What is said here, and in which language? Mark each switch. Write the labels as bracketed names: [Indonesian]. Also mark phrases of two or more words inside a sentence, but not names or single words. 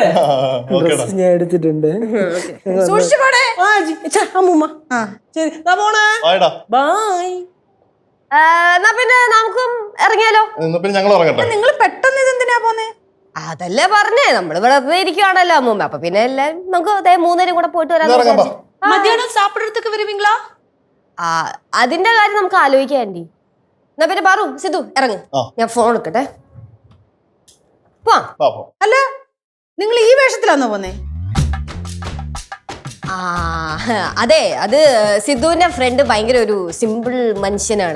[Malayalam] ഞാൻ എടുത്തിട്ടുണ്ട്. അമ്മൂമ്മ ശരി, പോണേ. ബൈ. എന്നാ പിന്നെ നമുക്കും ഇറങ്ങിയാലോ? ഞങ്ങൾ ഇറങ്ങട്ടെ. നിങ്ങൾ പെട്ടെന്ന് ഇതെന്തിനാ പോന്നേ? അതല്ലേ പറഞ്ഞേ, നമ്മള് വെറുതെ ഇരിക്കുവാണല്ലോ അമ്മൂമ്മ. അപ്പൊ പിന്നെ എല്ലാരും നമുക്ക് 3 പേരും കൂടെ പോയിട്ട് വരാൻ. [Tamil] மத்தியானம் சாப்பிடுறதுக்கு வருவீங்களா? [Malayalam] അതിന്റെ കാര്യം നമുക്ക് ആലോചിക്കാം ആന്റി. എന്നാ പിന്നെ പാറു, സിധു ഇറങ്ങ്, ഞാൻ ഫോൺ എടുക്കട്ടെ. അല്ല, നിങ്ങൾ ഈ വേഷത്തിലാന്നോ പോന്നേ? അതെ, അത് സിധുവിന്റെ ഫ്രണ്ട് ഭയങ്കര ഒരു സിമ്പിൾ മനുഷ്യനാണ്.